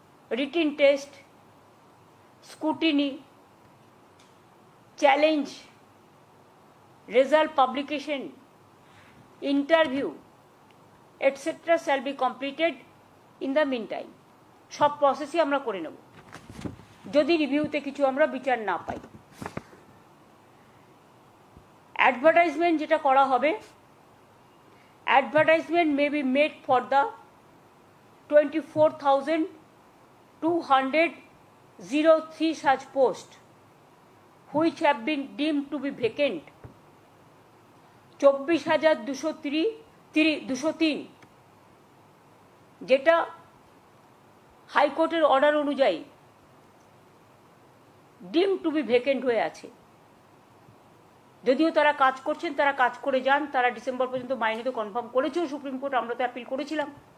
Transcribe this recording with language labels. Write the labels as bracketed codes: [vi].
[en] Written test, scrutiny, challenge, result publication, interview etcetera shall be completed in the mean time. [bn] সব প্রসেসই আমরা করে নেব যদি রিভিউতে কিছু আমরা বিচার না পাই। অ্যাডভার্টাইজমেন্ট যেটা করা হবে, [en] advertisement may be made for the 24,203 such posts which have been deemed to be vacant, 24,203 [bn] 203, যেটা হাইকোর্টের অর্ডার অনুযায়ী [en] deem to be vacant [bn] হয়ে আছে। যদিও তারা কাজ করছেন, তারা কাজ করে যান, তারা ডিসেম্বর পর্যন্ত মাইনে তো কনফার্ম করেছেও সুপ্রিম কোর্ট, আমরা তো অ্যাপিল করেছিলাম।